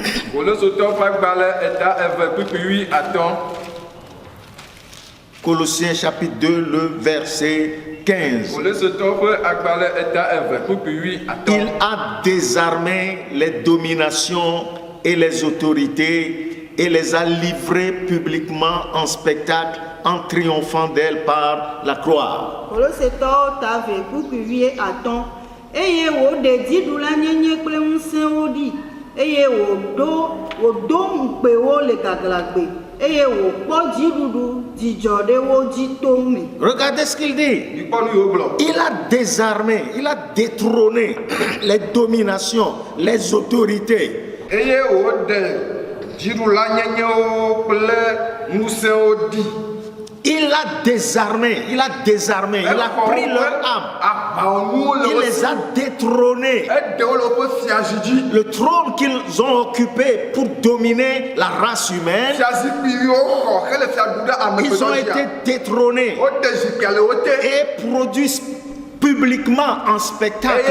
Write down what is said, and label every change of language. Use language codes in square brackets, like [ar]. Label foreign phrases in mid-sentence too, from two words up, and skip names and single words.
[fr] Colossiens chapitre 2, le verset 15. Il a désarmé les dominations et les autorités et les a livrées publiquement en spectacle en triomphant d'elles par la croix. [ee] Eye wo de didula nyenye kple ŋusẽ wo ɖi eye wodo ŋukpe wo le gaglagbe eye wokpɔ dziɖuɖu dzidzɔ ɖe wo dzi to me. [fr] Regardez ce qu'il dit. Il a désarmé, il a détrôné les dominations, les autorités. [ee] Eye wo de dziɖula nyenye wo kple ŋusẽ wo ɖi. [fr] Il a désarmé, il a pris leur âme, il les a détrônés. Le trône qu'ils ont occupé pour dominer la race humaine, ils ont été détrônés et produits publiquement en spectacle.